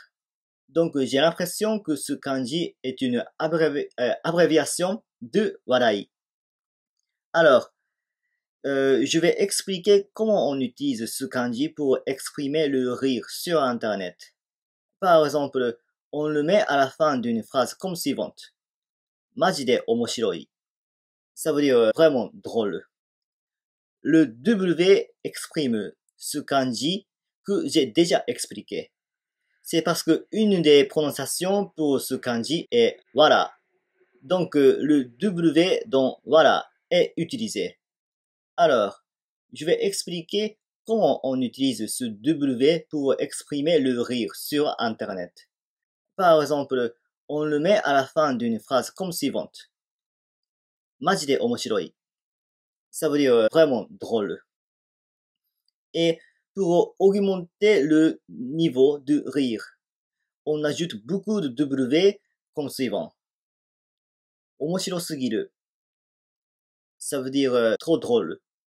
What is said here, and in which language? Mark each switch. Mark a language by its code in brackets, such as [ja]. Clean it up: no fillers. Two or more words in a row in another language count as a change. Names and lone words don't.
[fr] Donc, j'ai l'impression que ce kanji est une abréviation de warai. Alors, je vais expliquer comment on utilise ce kanji pour exprimer le rire sur Internet. Par exemple, on le met à la fin d'une phrase comme suivante. [ja] マジで面白い. [fr] Ça veut dire vraiment drôle. Le W exprime ce kanji que j'ai déjà expliqué. C'est parce que une des prononciations pour ce kanji est wara. Donc, le W dans wara est utilisé. Alors, je vais expliquer comment on utilise ce W pour exprimer le rire sur Internet. Par exemple, on le met à la fin d'une phrase comme suivante. [ja] マジで面白い. [fr] Ça veut dire vraiment drôle. Et pour augmenter le niveau de rire, on ajoute beaucoup de W comme suivant. Omoshirosugiru. Ça veut dire trop drôle.